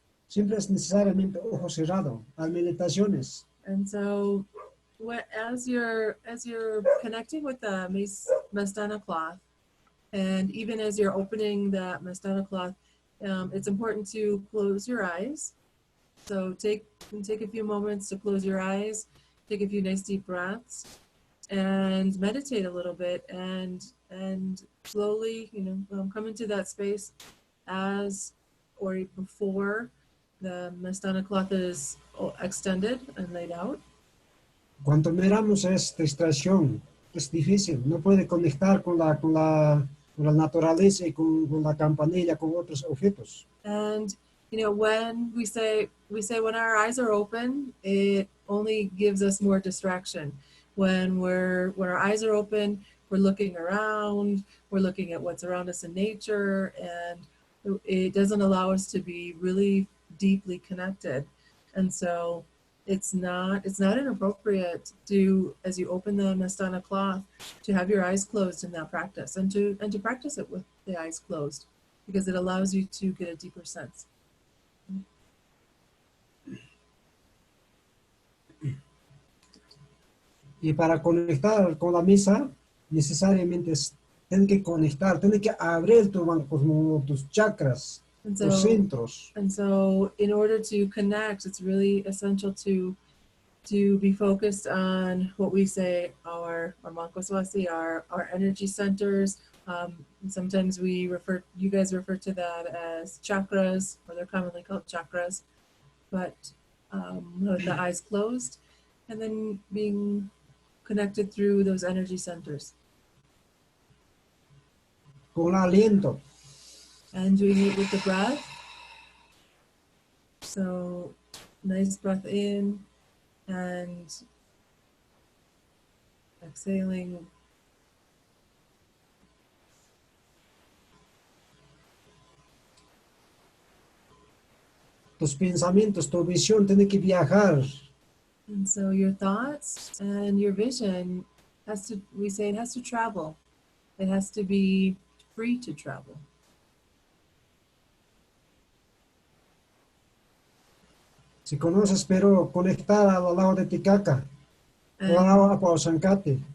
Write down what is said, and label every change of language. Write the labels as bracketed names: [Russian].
[Spanish] Siempre es necesariamente ojo cerrado. Las meditaciones. [English] And so, as you're connecting with the Mastana cloth, and even as you're opening the Mastana cloth, it's important to close your eyes. So take a few moments to close your eyes, take a few nice deep breaths, and meditate a little bit, and slowly, come into that space as or before the Mastana cloth is extended and laid out. [Spanish] Cuanto miramos es distracción, es difícil, no puede conectar con la naturaleza y con la campanilla, con otros objetos. [English] And when we say when our eyes are open, it only gives us more distraction. When our eyes are open, we're looking around, we're looking at what's around us in nature, and it doesn't allow us to be really deeply connected. And so it's not inappropriate to, as you open the Mastana cloth, to have your eyes closed in that practice, and to practice it with the eyes closed, because it allows you to get a deeper sense. [Spanish] Y para conectar con la misa, necesariamente tienen que conectar, tienen que abrir tus chakras, tus centros. [English] And so in order to connect, it's really essential to be focused on what we say our Mankoswasi, our energy centers. Sometimes you guys refer to that as chakras, or they're commonly called chakras, but with the eyes closed, and then being connected through those energy centers. [Spanish] Con aliento. [English] And doing it with the breath. So nice breath in and exhaling. [Spanish] Tus pensamientos, tu visión tiene que viajar. [English] And so your thoughts and your vision we say it has to travel. It has to be free to travel. [Spanish] Si conoces, pero conectar al lago de Titicaca, o al lago Apaozancate.